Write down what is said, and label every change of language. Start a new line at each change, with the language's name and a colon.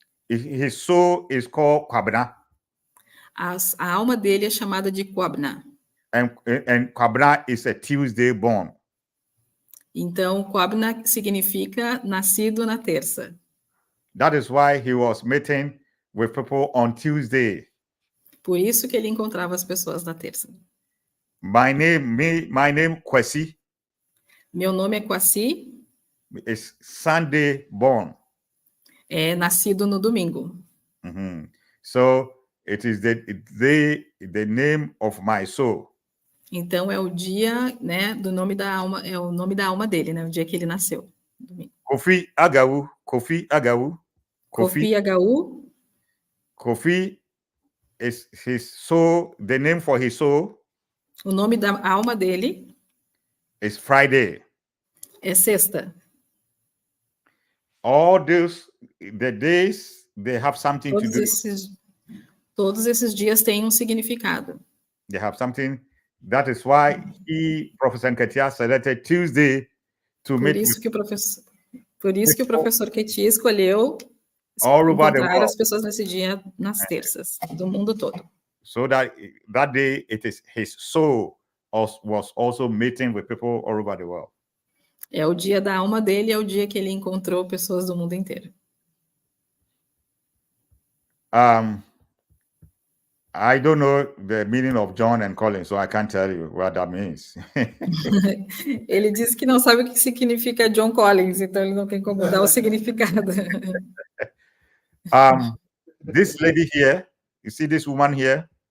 English: His soul is called Kwabena.
Portuguese: A alma dele é chamada de Kwabena.
English: And Kwabena is a Tuesday born.
Portuguese: Então, Kwabena significa nascido na terça.
English: That is why he was meeting with people on Tuesday.
Portuguese: Por isso que ele encontrava as pessoas na terça.
English: My name Kwasi.
Portuguese: Meu nome é Kwasi.
English: Is Sunday born.
Portuguese: É nascido no domingo.
English: So it is the name of my soul.
Portuguese: Então é o dia, né, do nome da alma, é o nome da alma dele, né, o dia que ele nasceu. Domingo.
English: Kofi Agawu.
Portuguese: Kofi Agawu.
English: Kofi is his soul, the name for his soul.
Portuguese: O nome da alma dele
English: is Friday.
Portuguese: É sexta.
English: All the days, they have something to do.
Portuguese: Todos esses dias têm um significado.
English: They have something. That is why Professor Nketia, selected Tuesday to meet.
Portuguese: Por isso que o professor Nketia escolheu encontrar as pessoas nesse dia nas terças do mundo todo.
English: So that day, it is his soul was also meeting with people all over the world.
Portuguese: É o dia da alma dele, é o dia que ele encontrou pessoas do mundo inteiro.
English: I don't know the meaning of John and Colin, so I can't tell you what that means.
Portuguese: Ele disse que não sabe o que significa John Collins, então ele não tem como dar o significado.
English: This lady here, you see this woman here?